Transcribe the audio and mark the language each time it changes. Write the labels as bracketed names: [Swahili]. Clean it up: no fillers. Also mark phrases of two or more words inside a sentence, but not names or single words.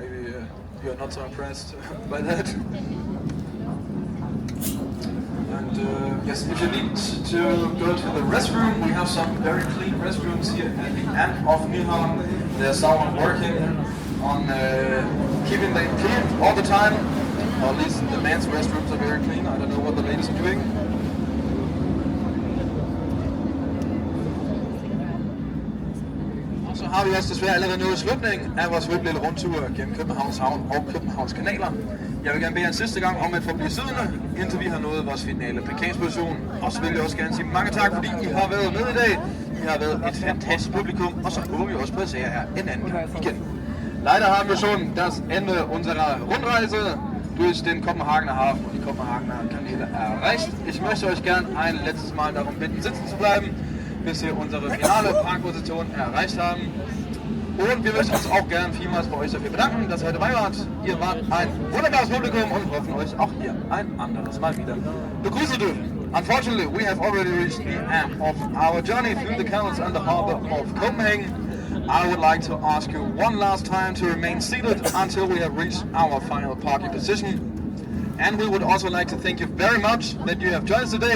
[English] Maybe you're not so impressed by that. And yes, if you need to go to the restroom, we have some very clean restrooms here at the end of Nyhavn. There's someone working on keeping them clean all the time, or at least the men's restrooms are very clean. I don't know what the ladies are doing. [Danish] Og så har vi også desværre allerede nået slutningen af vores lille rundtur gennem Københavns Havn og Københavns kanaler. Jeg vil gerne bede jer en sidste gang om at få blive siddende, indtil vi har nået vores finale parkeringsposition. Og så vil jeg også gerne sige mange tak, fordi I har været med i dag. I har været et fantastisk publikum, og så håber vi også på at se jer her en anden gang igen. [German] Leider haben wir schon das Ende unserer Rundreise durch den Kopenhagener Hafen und die Kopenhagener Kanäle erreicht. Ich möchte euch gern ein letztes Mal darum bitten, sitzen zu bleiben, bis wir unsere finale Parkposition erreicht haben. Und wir möchten uns auch gern vielmals bei euch dafür bedanken, dass ihr heute bei wart. Ihr wart ein wunderbares Publikum und hoffen euch auch hier ein anderes Mal wieder begrüßen dürfen. [English] Unfortunately, we have already reached the end of our journey through the canals and the harbor of Copenhagen. I would like to ask you one last time to remain seated until we have reached our final parking position. And we would also like to thank you very much that you have joined us today.